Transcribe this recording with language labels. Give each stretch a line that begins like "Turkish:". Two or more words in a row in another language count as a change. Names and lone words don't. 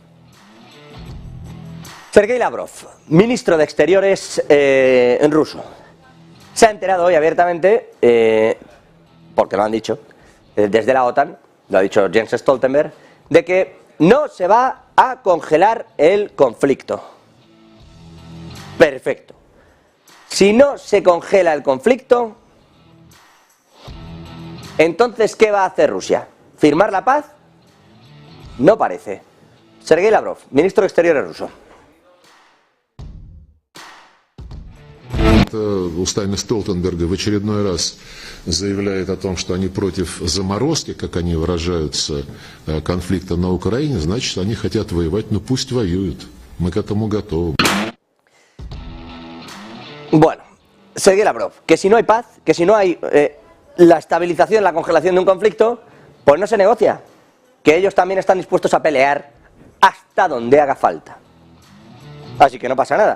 Spanish: Sergei Lavrov, ministro de Exteriores en ruso, se ha enterado hoy abiertamente, porque lo han dicho, desde la OTAN, lo ha dicho Jens Stoltenberg, de que no se va a congelar el conflicto. Perfecto. Si no se congela el conflicto, entonces, ¿qué va a hacer Rusia? ¿Firmar la paz? No parece. Sergei Lavrov, ministro de Exteriores ruso.
Russian: Устами Столтенберга в очередной раз заявляет о том, что они против заморозки, как они выражаются, конфликта на Украине, значит, они хотят воевать, но пусть воюют. Мы к этому готовы.
Spanish: Bueno, Sergei Lavrov, que si no hay paz, que si no hay la estabilización, la congelación de un conflicto, pues no se negocia. Que ellos también están dispuestos a pelear hasta donde haga falta. Así que no pasa nada.